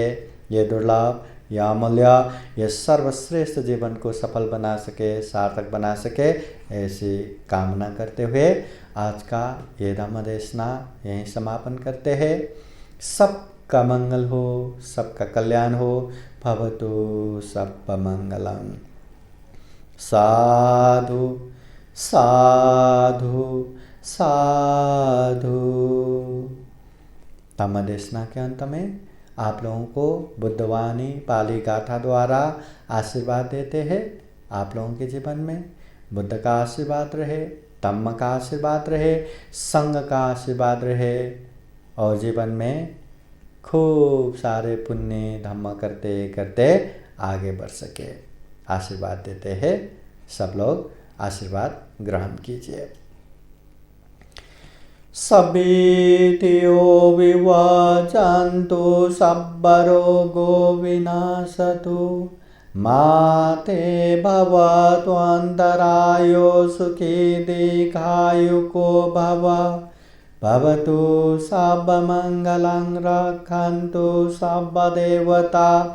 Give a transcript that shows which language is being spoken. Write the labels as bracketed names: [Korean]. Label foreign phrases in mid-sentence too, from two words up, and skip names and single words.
[Hindi] ये दुर्लभ, यह अमूल्य, यह सर्वश्रेष्ठ जीवन को सफल बना सके, सार्थक बना सके, ऐसी कामना करते हुए आज का ये धम्म देशना यहीं समापन करते हैं। सबका मंगल हो, सबका कल्याण हो। [Pali] भवतु सर्वमंगलम्। साधु साधु साधु। [Hindi] धम्म देशना के अंत में आप लोगों को बुद्धवाणी पाली गाथा द्वारा आशीर्वाद देते हैं। आप लोगों के जीवन में बुद्ध का आशीर्वाद रहे, धम्म का आशीर्वाद रहे, संघ का आशीर्वाद रहे और जीवन में खूब सारे पुण्य धम्म करते करते आगे बढ़ सके। आशीर्वाद देते हैं। सब लोग आशीर्वाद ग्रहण कीजिए। [Pali] सभीतियो विवाचन्तु सब्बरोगो विनाशतु माते भवतु अन्तरायो सुखी दीर्घायुको भव भवतु सर्वमङ्गलं रक्षन्तु सर्वदेवता